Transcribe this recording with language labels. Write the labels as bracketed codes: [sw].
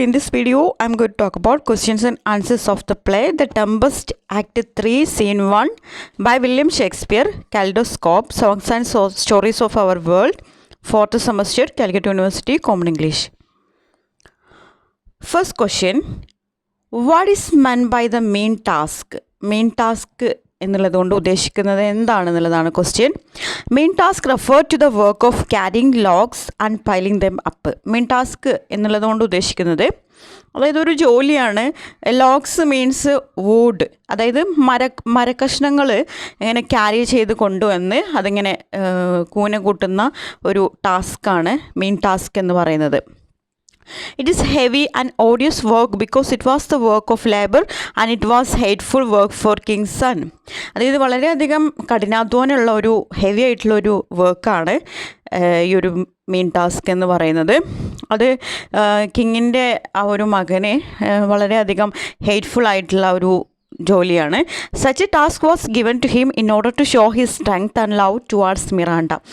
[en] In this video, I'm going to talk about questions and answers of the play The Tempest, Act 3, Scene 1 by William Shakespeare, Kaleidoscope, Songs and Stories of Our World, 4th semester, Calicut University, Common English. First question, what is meant by the main task? [ml] Main task എന്നുള്ളതുകൊണ്ട് ഉദ്ദേശിക്കുന്നത് എന്താണെന്നുള്ളതാണ് question. [en] Main task refer to the work of carrying logs and piling them up. [ml] Main task എന്നുള്ളതുകൊണ്ട് ഉദ്ദേശിക്കുന്നത് അതായത് ഒരു ജോലിയാണ്. Logs means would, അതായത് മരക്കഷ്ണങ്ങൾ ഇങ്ങനെ carry ചെയ്ത് കൊണ്ടുവന്ന് അതിങ്ങനെ കൂന കൂട്ടുന്ന ഒരു ടാസ്ക്കാണ് മെയിൻ ടാസ്ക് എന്ന് പറയുന്നത്. [en] It is heavy and odious work because it was the work of labor and it was hateful work for King's son. [ml] അതായത് വളരെയധികം കഠിനാധ്വാനമുള്ള ഒരു ഹെവി ആയിട്ടുള്ളൊരു വർക്കാണ് ഈ ഒരു മെയിൻ ടാസ്ക് എന്ന് പറയുന്നത്. അത് കിങ്ങിൻ്റെ ആ ഒരു മകനെ വളരെയധികം ഹെയ്റ്റ്ഫുൾ ആയിട്ടുള്ള ഒരു ജോലിയാണ്. [en] Such a task was given to him in order to show his strength and love towards Miranda.